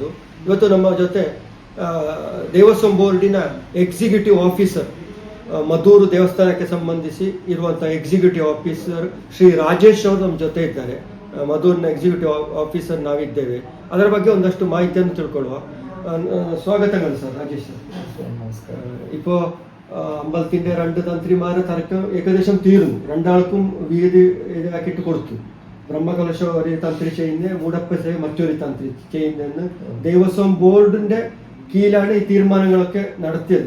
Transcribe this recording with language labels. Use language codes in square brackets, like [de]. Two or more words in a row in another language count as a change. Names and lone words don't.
[kn] ಇವತ್ತು ನಮ್ಮ ಜೊತೆ ದೇವಸ್ವಂ ಬೋರ್ಡಿನ [en] executive officer, [kn] ಮದ್ದೂರು ದೇವಸ್ಥಾನಕ್ಕೆ ಸಂಬಂಧಿಸಿ ಇರುವಂಥ [en] executive officer [kn] ಶ್ರೀ ರಾಜೇಶ್ ಅವರು ನಮ್ಮ ಜೊತೆ ಇದ್ದಾರೆ. ಮದ್ದೂರಿನ [en] executive officer [kn] ನಾವಿದ್ದೇವೆ. ಅದರ ಬಗ್ಗೆ ಒಂದಷ್ಟು ಮಾಹಿತಿಯನ್ನು ತಿಳ್ಕೊಳ್ಳುವ. [ml] സ്വാഗതങ്ങൾ സർ. രാജേഷ് സർ, നമസ്കാരം. ഇപ്പോൾ അമ്പലത്തിന്റെ രണ്ട് തന്ത്രിമാരെ തർക്കം ഏകദേശം തീർന്നു. രണ്ടാൾക്കും വീതി ഇതാക്കിയിട്ട് കൊടുത്തു. ബ്രഹ്മകലശ ഒരു തന്ത്രി ചെയ്യുന്ന, മൂടപ്പ മറ്റൊരു തന്ത്രി ചെയ്യുന്നതെന്ന് ദേവസ്വം ബോർഡിന്റെ കീഴിലാണ് ഈ തീരുമാനങ്ങളൊക്കെ നടത്തിയത്.